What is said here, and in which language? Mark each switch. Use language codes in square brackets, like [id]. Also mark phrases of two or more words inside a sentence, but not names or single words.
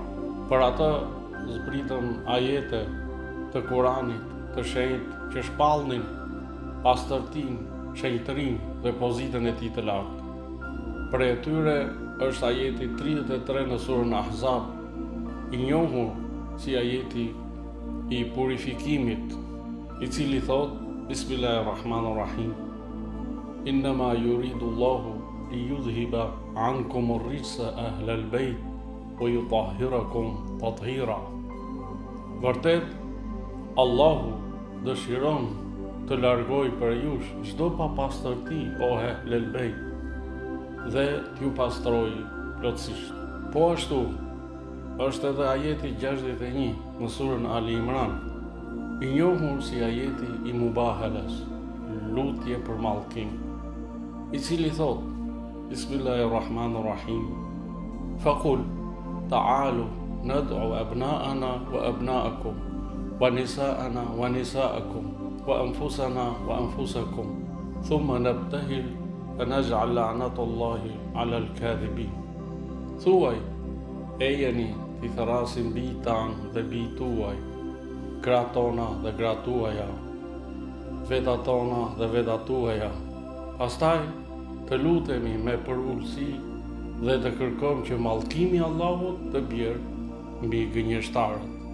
[sq] Për atë zbritën ajete të Kuranit të shenjtë që shpallnin pastërtinë, shenjtërinë dhe pozitën e tij të lartë. Për e tyre është ajeti 33 në surën Ahzab, i njohur si ajeti i purifikimit, i cili thot: [ar] Bismillahirrahmanirrahim. إنما يريد الله ليذهب عنكم الرجس أهل البيت ويطهركم تطهيرا. [sq] Vërtet, Allahu dëshiron të largoj për jush çdo papastërti, o [ar] أهل البيت, [sq] dhe t'ju pastroj plotësisht. Po ashtu, është edhe ajeti 61 në surën Ali Imran, i njohur si ajeti i mubaheles, lutje për mallkim, i cili thot: Bismillahirrahmanirrahim. [ar] فقل تعالوا ندع أبناءنا وأبناءكم ونساءنا ونساءكم وأنفسنا وأنفسكم ثم نبتهل فنجعل لعنة الله على الكاذبين. [sq] Thuaj, ejeni t'i thrasim bijtë tanë dhe bijtë tuaj, gratë tona dhe gratë tuaja, vetat tona dhe vetat tuaja. Pastaj të lutemi me përullësi dhe të kërkojmë që mallkimi i Allahut të bjerë mbi gënjeshtarët.